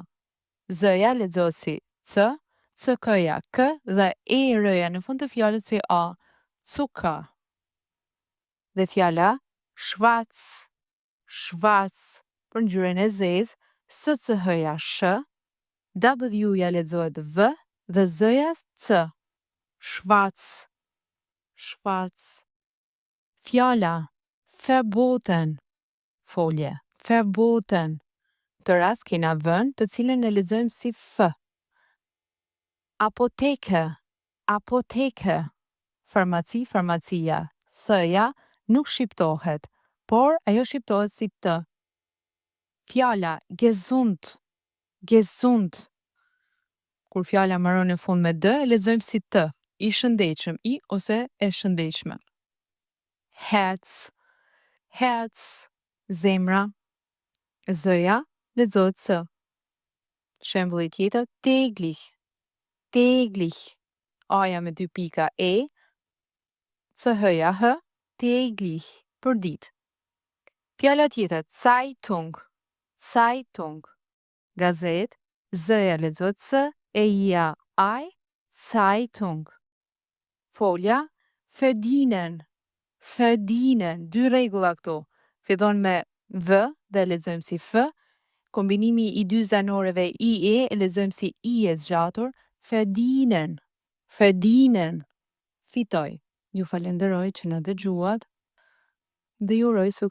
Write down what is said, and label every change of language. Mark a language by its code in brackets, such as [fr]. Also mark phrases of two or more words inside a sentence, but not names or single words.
[sq] Z-ja lexohet si c, ck-ja k dhe e r-ja në fund të fjalës si a. Zucker. Dhe fjala [de] Schwarz, Schwarz, [sq] për ngjyrën e zezë, sch-ja sh, w-ja lexohet v dhe z-ja c. [de] Schwarz, Schwarz. [sq] Fjala verboten, folje, verboten. Të rast kena vën të cilën e lexojmë si f. [de] Apoteke, apoteke. [sq] Farmaci, farmacia. Th-ja nuk shqiptohet, por ajo shqiptohet si t. Fjala [de] gesund, gesund. [sq] Kur fjala mbaron në fund me d, e lexojmë si t, i shëndetshëm, i ose e shëndetshme. [de] Herz, Herz, [sq] zemra. Z-ja lexohet s. Shembulli tjetër, [de] täglich, täglich. [sq] A-ja me 2 pika e, ch-ja h, täglich, për ditë. Fjala tjetër, [de] Zeitung, Zeitung. [sq] Gazet, z-ja lexohet s, e-ja aj, Zeitung. Folja, [de] verdienen, verdienen. [sq] 2 rregulla këtu. Fillon me v dhe lexojmë si f. Kombinimi i 2 zanoreve i e lexojmë si i e zgjatur. [de] Verdienen, verdienen. [sq] Fitoj. Ju falenderoj që na dëgjuat dhe ju uroj suksese.